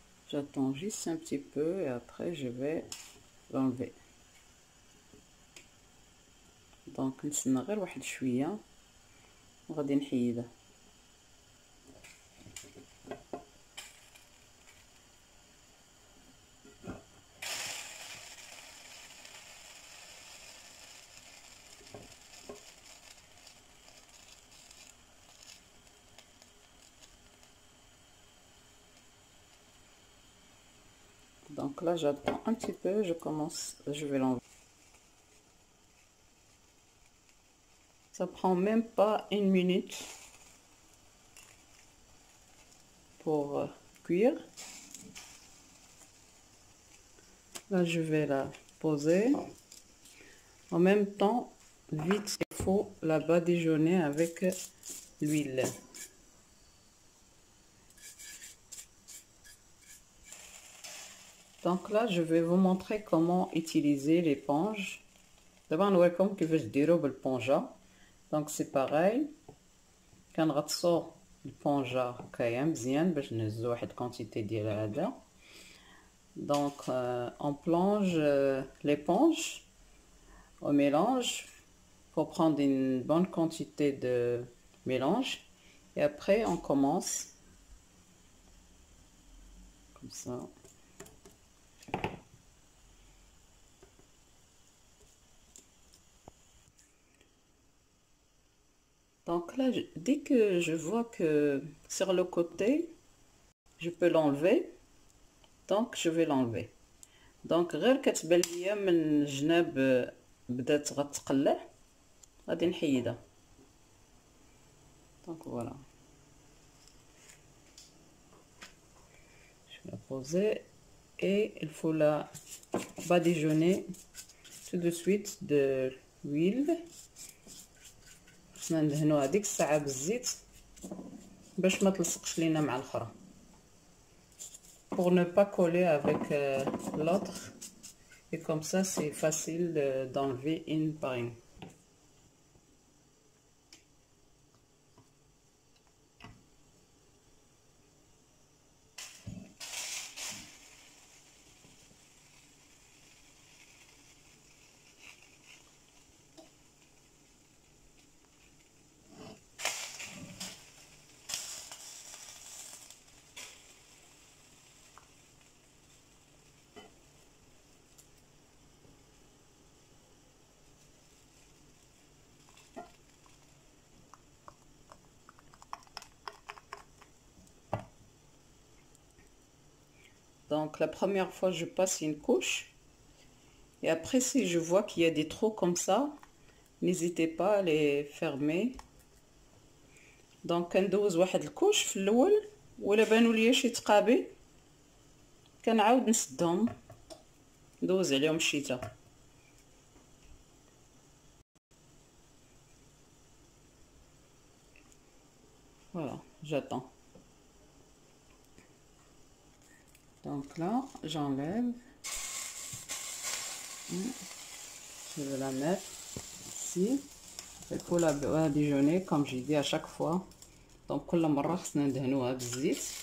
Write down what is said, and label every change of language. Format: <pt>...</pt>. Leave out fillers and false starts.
<fr>J'attends juste un petit peu et après je vais l'enlever.</fr> <ar>دونك نتسنى غير واحد شويه وغادي نحيدها.</ar> <fr>Donc là j'attends un petit peu, je vais l'enlever. Ça prend même pas une minute pour cuire. Là je vais la poser. En même temps, vite il faut la badigeonner avec l'huile. Donc là je vais vous montrer comment utiliser l'éponge.</fr> <ar>D'abord نوريكم كيفاش ديروا بالبونجا.</ar> <fr>Donc c'est pareil.</fr> <ar>كنغطسوا البونجا هكايا مزيان باش نهزوا واحد كونتيتي ديالها هذا.</ar> <fr>Donc on plonge l'éponge au mélange pour prendre une bonne quantité de mélange et après on commence comme ça. Donc là, dès que je vois que sur le côté, je peux l'enlever, donc je vais l'enlever.</fr> <ar>دونك غير كتبان ليا من الجناب بدات غتقلع غادي نحيدها.</ar> <fr>دونك فوالا je vais la poser et il faut la badigeonner tout de suite de l'huile.</fr> <ar>خصنا ندهنوها ديك الساعه بالزيت باش ما تلصقش لينا مع الاخرى</ar> <fr>pour ne pas coller avec l'autre. Et comme ça, c'est facile d'enlever une par une. Donc la première fois, je passe une couche. Et après, si je vois qu'il y a des trous comme ça, n'hésitez pas à les fermer.</fr> <ar>Donc كندوز واحد الكوش في الاول ولا بانوا ليا شي تقابي كنعاود نسدهم ندوز عليهم الشتاء.</ar> <fr>Voilà, j'attends. Donc là, j'enlève. Je vais la mettre ici. Il faut la badigeonner comme j'ai dit à chaque fois.</fr> <ar>Donc كل مرة خصنا ندهنوها بالزيت.</ar>